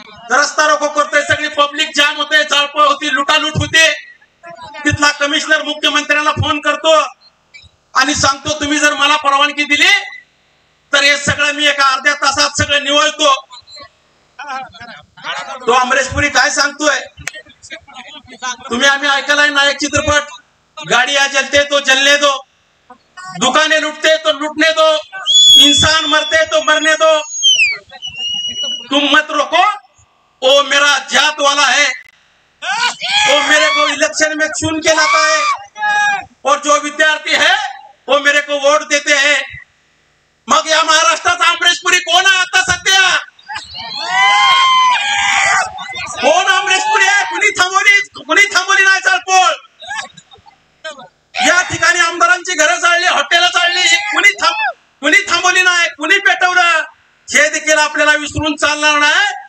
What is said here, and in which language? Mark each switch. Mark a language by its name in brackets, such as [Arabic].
[Marathi] रस्ता रोको करतोय, सगळी पब्लिक जाम होते, जाळपोळ होती, लुटालूट होते. तिथला कमिशनर मुख्यमंत्र्यांना फोन करतो आणि सांगतो तुम्ही जर मला परवानगी दिली तर हे सगळं मी एका अर्ध्या तासात सगळं निवळतो. तो अमरीश पुरी काय सांगतोय तुम्ही आम्ही ऐकलाय ना एक चित्रपट, [Hindi] गाड़ियां जलते तो जलने दो, दुकानें लुटते तो लुटने दो, इंसान मरते तो मरने दो, तुम मत रोको, वो मेरा जात वाला है, वो मेरे को इलेक्शन में चुन के लाता है और जो विद्यार्थी है वो मेरे को वोट देते हैं. [Marathi] मग या महाराष्ट्राचा अमरीश पुरी कोण आहे आता सध्या? कोण अमरीश पुरी आहे? कुणी थांबवली नाही चालपोळ. या ठिकाणी आमदारांची घरं जाळली, हॉटेल जाळली, कुणी थांबवली नाही, कुणी पेटवलं हे देखील आपल्याला विसरून चालणार नाही.